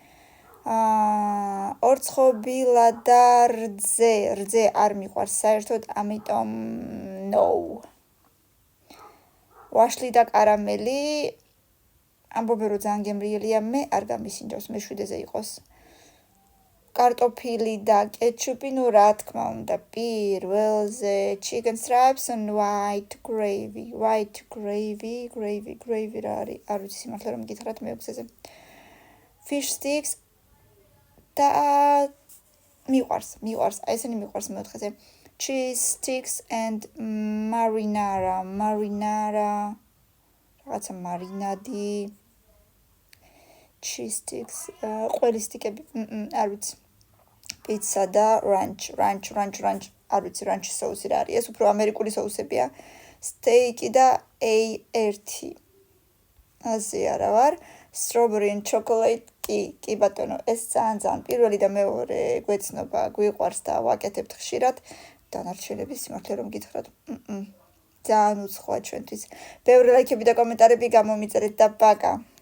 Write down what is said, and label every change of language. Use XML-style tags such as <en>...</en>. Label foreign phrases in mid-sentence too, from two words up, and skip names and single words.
<ka>ორცხობილა და რძე არ მიყვარს საერთოდ, ამიტომ no. ვაშლი და კარამელი. ამბობენ რომ ძალიან გემრიელია, მე არ გამისინჯავს, მე 7-ზე იყოს. კარტოფილი და კეჩუპი, ნუ რა თქმა უნდა, პირველზე</ka> <en>chicken stripes and white gravy</en> <ka>რა არის, არ ვიცი სიმართლე რომ გითხრათ მეუქსეზე.</ka> <en>fish sticks</en> <ka>და მიყვარს, აი ესენი მიყვარს მეოთხეზე.</ka> <en>cheese sticks and marinara,</en> <ka>რაღაცა მარინადი.</ka> <en>cheese sticks,</en> <ka>ყველი სტიკები, არ ვიცი. pizza და ranch, არ ვიცი, ranch соуსი რა არის, ეს უფრო ამერიკული соуსებია. steak და A1. ასე არა ვარ.</ka> <en>strawberry and chocolate,</en> <ka>კი ბატონო, ეს ძალიან პირველი და მეორე გვეცნობა, გვიყვარს და ვაკეთებთ ხშირად. დანარჩენები სიმართლე რომ გითხრათ, ძალიან უცხოა ჩვენთვის. ბევრი ლაიქები და კომენტარები გამომიწერეთ და პაკა.</ka>